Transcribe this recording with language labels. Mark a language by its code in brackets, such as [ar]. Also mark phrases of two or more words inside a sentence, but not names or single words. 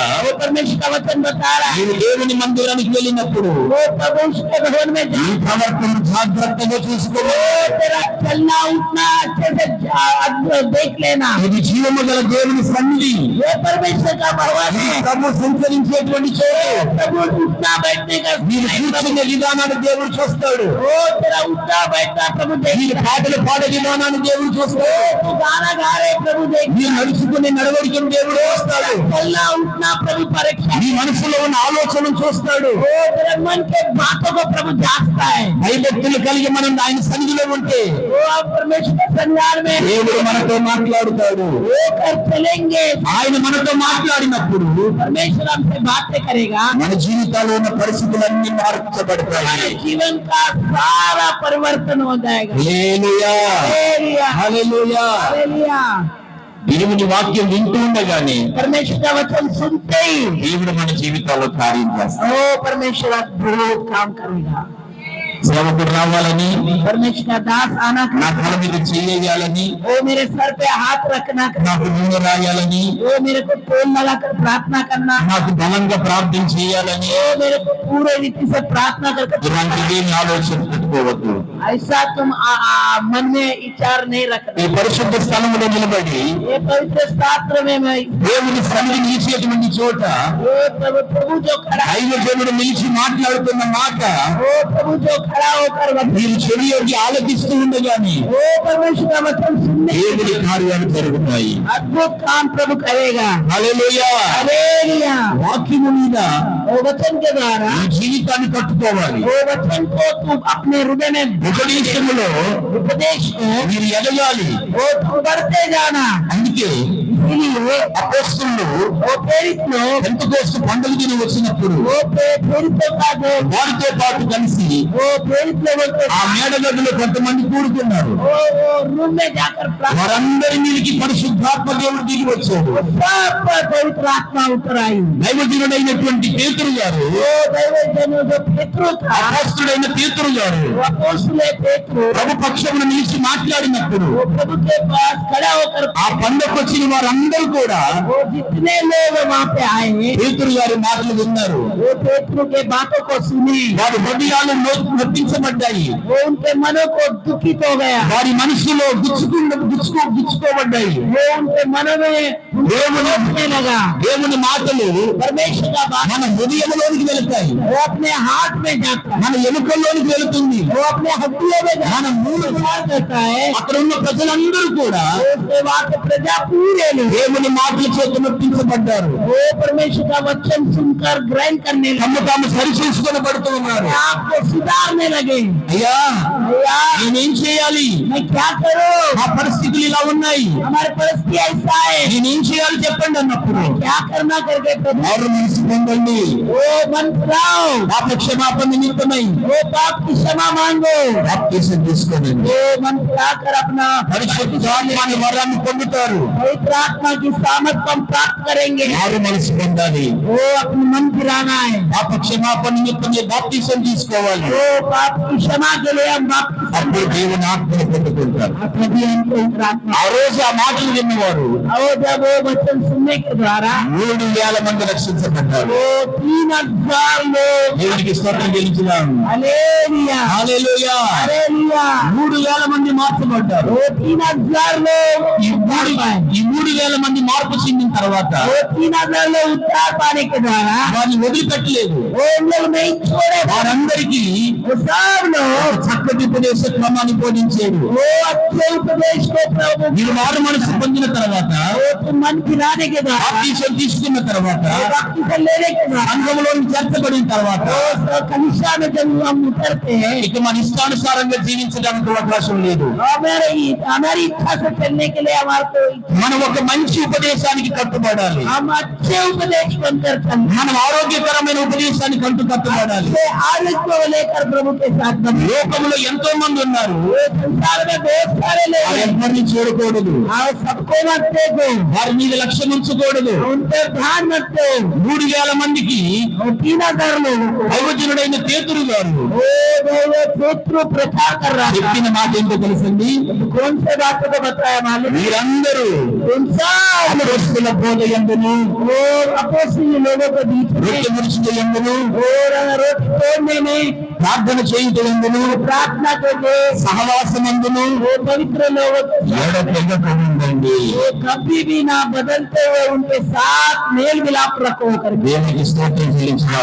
[hi] वो परमेश्वर का वचन बता रहा है, [te] నీవు దేవుని మందిరానికి వెళ్ళినప్పుడు [hi] वो परमेश्वर के भवन में [te] నీ ప్రవర్తన జాగ్రత్తగా చూసుకోవాలి. [hi] वो तेरा चलना उठना अच्छे से देख लेना। [te] ఇది జీవము గల దేవుని సన్నిధి, [hi] ये परमेश्वर का भवन है, [te] ప్రభు సంచరించేటువంటి చోటు. [hi] प्रभु उठना बैठने का [te] మీరు కూర్చునే విధానాన్ని దేవుడు చూస్తాడు. [hi] वो तेरा उठना बैठना प्रभु [te] మీరు [hi] देखेगा। [te] పాటలు పాడే విధానాన్ని దేవుడు చూస్తాడు. [hi] तू गाना गा रहे प्रभु [te] మీరు [hi] देखेगा। [te] నడుచుకునే నడవడికను దేవుడు చూస్తాడు. [hi] चलना उठना प्रभु परीक्षा, [te] నీ మనసులో ఉన్న ఆలోచనను చూస్తాడు. [hi] वो तेरे मन के बातों को प्रभु जांचता है। [te] భయభక్తులు కలిగి మనం ఆయన సన్నిధిలో ఉంటే [hi] वो आप परमेश्वर के संसार में [te] దేవుడు మనతో మాట్లాడుతాడు. [hi] वो कर चलेंगे, [te] ఆయన మనతో మాట్లాడినప్పుడు [hi] परमेश्वर हमसे बातें करेगा। [te] మన జీవితాల్లో ఉన్న పరిస్థితులన్నీ మార్చబడతాయి. [hi] हमारे जीवन का सारा परिवर्तन हो जाएगा। [te] హల్లెలూయా. [hi] हालेलुया, [te] హల్లెలూయా. [hi] हालेलुया। [te] దేవుని వాక్యం వింటూ ఉండగానే [hi] परमेश्वर का वचन सुनते ही [te] దేవుడు మన జీవితాల్లో కార్యం చేస్తాడు. [hi] वो परमेश्वर अद्भुत काम करेगा। [te] సేవకుడు రావాలని, [hi] परमेश्वर का दास आना [te] నా తల మీద చేయాలని, [hi] वो मेरे सर पे हाथ रखना, [te] నాకు నూనె రాయాలని, [hi] वो मेरे को तेल लगाकर प्रार्थना करना, [te] నాకు బలంగా ప్రార్థన చేయాలని, [hi] वो मेरे को पूरे रीति से प्रार्थना करके [te] ఇలాంటివి ఆలోచన పెట్టుకోవద్దు. [hi] ऐसा तुम मन में विचार नहीं [te] ఈ [hi] रखना। [te] పరిశుద్ధ స్థలంలో నిలబడి [hi] ये पवित्र शास्त्र में मैं [te] దేవుని సన్నిధి నిలిచేటువంటి చోట [hi] वो प्रभु जो खड़ा है, [te] దైవజనుడు నిలిచి మాట్లాడుతున్న మాట [hi] वो प्रभु जो खड़ा होकर [te] మీరు చెవియోగి ఆలకిస్తూ ఉండగానే [hi] वो परमेश्वर का वचन सुनने [te] దేవుని కార్యాలు జరుగుతాయి. [hi] अद्भुत काम प्रभु करेगा। [te] హల్లెలూయా. [hi] हालेलुया। [te] వాక్యము మీద [hi] वो वचन के द्वारा [te] ఈ జీవితాన్ని కట్టుకోవాలి. [hi] वो वचन को तुम अपने हृदय में [te] ఉపదేశములో [hi] उपदेश में [te] మీరు ఎదగాలి. [hi] वो तुम बढ़ते जाना। [te] అందుకే [hi] इसीलिए [te] అపోస్తలులు [hi] वो प्रेरित लोग [te] పెంతెకోస్తు పండుగ దినం వచ్చినప్పుడు [hi] वो प्रेरितों का जो [te] వారితో పాటు కలిసి [hi] वो प्रेरित लोगों को [te] ఆ మేడగదిలో కొంతమంది కూడుకున్నారు. [hi] वो रूम में जाकर प्रार्थना [te] వారందరి మీదకి పరిశుద్ధాత్మ దేవుడు దిగి వచ్చాడు. [hi] सब पर पवित्र आत्मा उतर आई। [te] దైవజనుడైనటువంటి పేతురు గారు, [hi] वो दैवजनों जो पेट्रो था, [te] అపోస్తలుడైన పేతురు గారు [hi] वो अपोस्तल पेट्रो [te] ప్రభు పక్షమున నిలిచి మాట్లాడినప్పుడు [hi] वो प्रभु के पास खड़ा होकर [te] ఆ పండుగకు వచ్చిన వారందరూ కూడా [hi] वो जितने लोग वहाँ पे आए [te] పేతురు గారి మాటలు విన్నారు. [hi] वो पेट्रो के बातों को सुने। [te] వారి హృదయాలు నొప్పించబడ్డాయి. [hi] वो उनके मनों को दुखित हो गया। [te] వారి మనసులో గుచ్చుకోబడ్డాయి. [hi] वो उनके मनों में रोकने लगा। [te] దేవుని మాటలు [hi] परमेश्वर का बात [te] మన హృదయంలోనికి వెళ్తాయి. [hi] वो अपने हाथ में जाता है, [te] మన ఎముకల్లోనికి వెళుతుంది. [hi] वो अपने हड्डियों में [te] మన మూల [hi] करता है। [te] అక్కడ ఉన్న ప్రజలందరూ కూడా [hi] वो उसके बाद प्रजा पूरे लोग [te] దేవుని మాటల చేత నొప్పించబడ్డారు. [hi] वो परमेश्वर का वचन सुनकर ग्रहण करने लगे, [te] తమ తాము సరిచేసుకొనబడుతూ ఉన్నారు. [hi] आपको सुधारने लगे। [te] అయ్యా [hi] भैया [te] నేనేం చేయాలి? [hi] मैं क्या करूं? [te] ఆ పరిస్థితులు ఇలా ఉన్నాయి, [hi] हमारी परिस्थिति ऐसा है, [te] నేనేం చేయాలి చెప్పండి అన్నప్పుడు [hi] क्या करना करके प्रभु [te] ఎవరు మనసు పొందండి. [hi] वो मन कराओ, [te] పాప క్షమాపణ నిమిత్తమై [hi] वो पाप की क्षमा मांगो, [te] బాప్తిసం తీసుకోండి. [hi] वो मन करा कर अपना [te] పరిశుద్ధాత్మని వరాన్ని పొందుతారు. [hi] पवित्र आत्मा की सामर्थ को हम प्राप्त करेंगे। [te] ఎవరు మనసు పొందాలి? [hi] वो अपने मन फिराना है, [te] పాప క్షమాపణ నిమిత్తమై బాప్తిసం తీసుకోవాలి. [hi] वो पाप की क्षमा के लिए हम वापस [te] అప్పుడు దేవుని ఆత్మను పొందుకుంటారు. [hi] तभी हम पवित्र आत्मा। [te] ఆ రోజు ఆ మాటలు విన్నవారు [hi] और जब वो वचन सुनने के द्वारा [te] 3,000 మంది రక్షించబడ్డారు. [hi] वो 3,000 लोग, [te] దేవునికి స్తోత్రం చెల్లించుదాం. [hi] हालेलुया [te] హల్లెలూయా. [hi] हालेलुया, [te] 3,000 మంది మార్చబడ్డారు. [hi] वो 3,000 लोग [te] ఈ [hi] उद्धार पाए। [te] 3,000 మంది మార్పు చెందిన తర్వాత [hi] वो 3,000 लोग उद्धार पाने के द्वारा [te] వారిని వదిలిపెట్టలేదు. [hi] वो उन लोग नहीं छोड़े, [te] వారందరికీ [hi] वो सब लोग [te] చక్కటి ఉపదేశ క్రమాన్ని బోధించాడు. [hi] वो अच्छे उपदेश को प्रभु [te] మీరు మారు మనసు పొందిన తర్వాత [hi] वो तुम मन फिराने के द्वारा [te] బాప్తిసం తీసుకున్న తర్వాత [hi] वो भक्ति से लेने के द्वारा [te] సంఘంలో చేర్చబడిన తర్వాత [hi] वो कनिष्ठा में जब हम उतरते हैं [te] ఇక మన ఇష్టానుసారంగా జీవించడానికి అవకాశం లేదు. [hi] हमारी इच्छा से चलने के लिए हमारे को [te] మనం ఒక మంచి ఉపదేశానికి కట్టుబడాలి. [hi] हम अच्छे उपदेश बनकर चलते [te] మనం ఆరోగ్యకరమైన ఉపదేశానికి కట్టుబడాలి. [hi] हैं। आरोग्य को लेकर प्रभु के साथ बने। [te] లోకంలో ఎంతో మంది ఉన్నారు, [hi] ये संसार में बहुत सारे लोग हैं, [te] ఎవరిని చూడకూడదు, [hi] और सबको मत देखो, [te] వారి మీద లక్ష్యం ఉంచకూడదు. [hi] उन पर ध्यान मत दो। [te] 3,000 మందికి [hi] और 3,000 लोगों को [te] దైవజనుడైన పేతురు గారు [hi] वो शत्रु प्रचार कर रहा था। [te] చెప్పిన మాట ఏంటో తెలుసండి? [hi] कौन से बातों को बताया मालूम? [te] మీరందరూ [hi] उन सब [te] అపోస్తలుల బోధ యందును, [hi] वो अपोस्तल लोगों के बीच में [te] రొట్టె విరుచుట యందును, [hi] और रोटी तोड़ने में, [te] ప్రార్థన చేయుట యందును, [hi] प्रार्थना करके, [te] సహవాసమందును [hi] वो पवित्र लोगों के साथ [te] ఎడతెగకుండండి. [hi] वो कभी भी ना बदलते हुए उनके साथ मेल मिलाप रखो करके। [te] దేవునికి స్తోత్రం చెల్లించుదాం.